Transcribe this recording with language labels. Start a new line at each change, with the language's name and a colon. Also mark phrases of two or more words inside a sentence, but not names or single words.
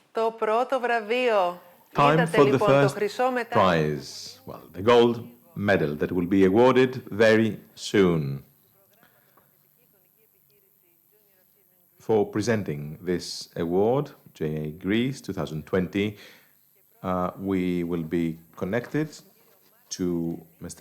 Greek: το πρώτο βραβείο.
English: Time
Greek: Είδατε
English: for the
Greek: λοιπόν το
English: first
Greek: χρυσό μετάλλιο.
English: prize. Well, the gold medal that will be awarded very soon. For presenting this award, JA Greece 2020, we will be connected to Mr.